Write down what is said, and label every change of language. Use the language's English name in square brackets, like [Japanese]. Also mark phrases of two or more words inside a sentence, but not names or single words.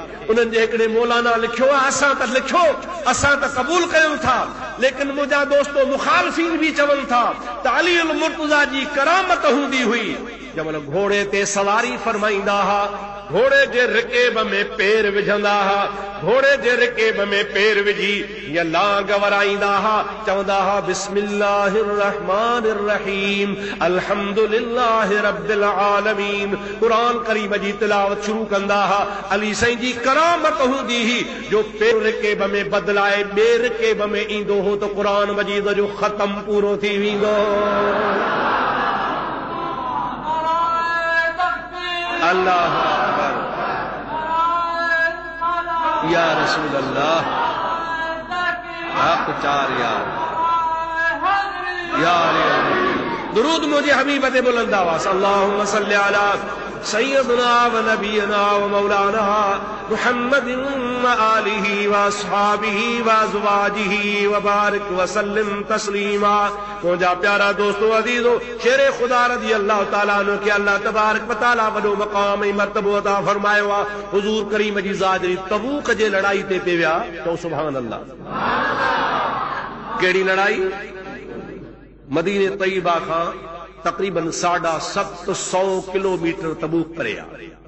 [Sindhi] उन्हनि जे हिकिड़े मौलाना लिखियो आहे, असां त लिखियो, असां त क़बूल कयूं था, लेकिन मुंहिंजा दोस्तो मुखालिफ़ीन बि चवनि था त अली मुर्तज़ा जी करामत हूंदी हुई जमल घोड़े ते सवारी फरमाईंदा हा, घोड़े जे रिकेब में पेर विझंदा हा, घोड़े जे रिकेब में पेर विझी या लांग वराईंदा हा, चवंदा हा [Arabic] بسم الله الرحمن الرحيم الحمد لله رب العالمين. [Sindhi] कुरान करीम जी तिलावत शुरू कंदा हा। अली साईं जी करामत हूंदी ही जो पेर रिकेब में बदलाए ॿिए रिकेब में ईंदो हो तो कुरान मजीद जो ख़त्म पूरो थी वेंदो। [Arabic] الله أكبر يا رسول الله [Sindhi] आप चार यार दुरूद मुझे हबीब ते बुलंद आवाज़ [Arabic] اللهم صل على سيدنا ونبينا ومولانا محمد وآله وأصحابه وأزواجه وبارك وسلم تسليما. [Sindhi] मुझा प्यारा दोस्तों अजीजों, शेरे खुदा [Arabic] رضي الله تعالى عنه [Sindhi] के अल्लाह [Arabic] تبارك وتعالى [Sindhi] वॾो मक़ाम ऐं मर्तबो अता फरमायो आहे। हुज़ूर करीम जी ज़ात जॾहिं तबूक जे लड़ाई ते विया तो [Arabic] سبحان الله. [Sindhi] कहिड़ी लड़ाई? मदीने तैयबा खां तकरीबन 750 किलोमीटर तबूक परे आहे।